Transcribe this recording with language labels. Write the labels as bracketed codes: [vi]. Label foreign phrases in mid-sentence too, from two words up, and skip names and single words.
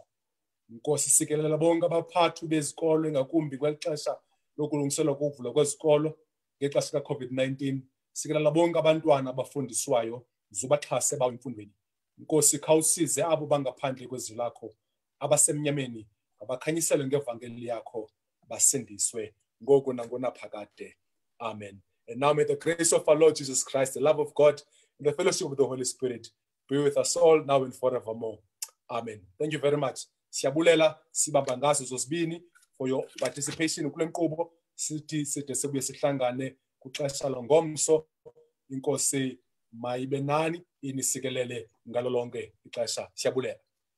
[xh] Nkosi sikelela bonke abaphathi bezikolo ngakumbi kwexesha lokulungiselwa kokuvulwa kwezikolo ngexesha ka-COVID-19. Sikelela bonke abantwana abafundiswayo zubaxhase bawo emfundweni. Nkosi khawusize abo bangaphandle kwezwi lakho, abasemnyameni abakhanyiselwe ngevangeli yakho basindiswe ngoku nangona phakade. Amen. [en] And now may the grace of our Lord Jesus Christ, the love of God, and the fellowship of the Holy Spirit be with us all now and forevermore. Amen. Thank you very much. [xh] Siyabulela sibamba ngazo zozibini [en] for your participation [xh] kule nkqubo. Sithi side sibuye sihlangane kuxesha longomso. Inkosi mayibe nani inisikelele ngalo lonke ixesha. Siyabulela.